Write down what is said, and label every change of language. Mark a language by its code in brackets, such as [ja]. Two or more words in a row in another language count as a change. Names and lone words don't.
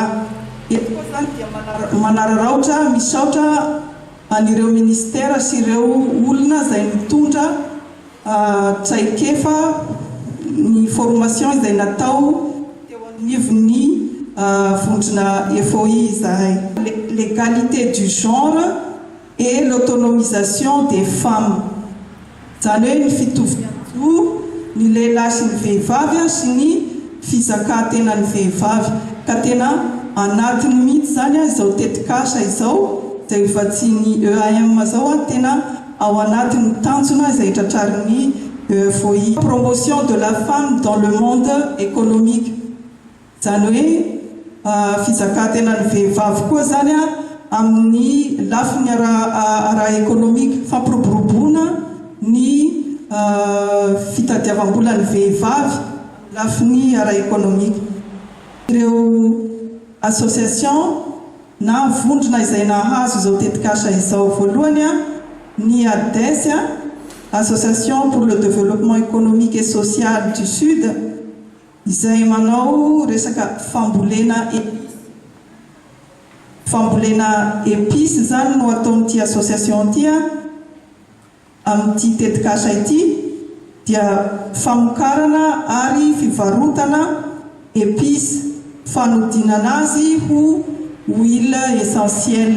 [mg] Eto koa zany dia manararaotra misaotra an'ireo ministera sy ireo olona izay mitondra traikefa ny formation izay natao teo anivon'ny vondrona FOI izahay. [fr] L'égalité du genre et l'autonomisation des femmes. [mg] Zany hoe ny fitovianjo ny lehilahy sy ny vehivavy sy ny fizakatenany vehivavy ka tena anatiny mihitsy zany izao tetikasa izao izay vatsiany EAM zao tena ao anatiny tanjona izay tratrarin'ny FOI. [fr] Promotion de la femme dans le monde économique. [mg] Zany hoe fizakatenany vehivavy koa zany amin'ny lafiny ara économique fampiroboroboana ny fitadiavam-bola ny vehivavy lafiny ara économique. Ireo association na vondrona izay nahazo izao tetikasa izao voalohany ny ADES, Association pour le développement économique et social du Sud, izay manao resaka fambolena épice zany no ataon'ity association ity amin'ity tetikasa ity dia famokarana ary fivarotana épice fanodinana azy ho [fr] huile essentielle.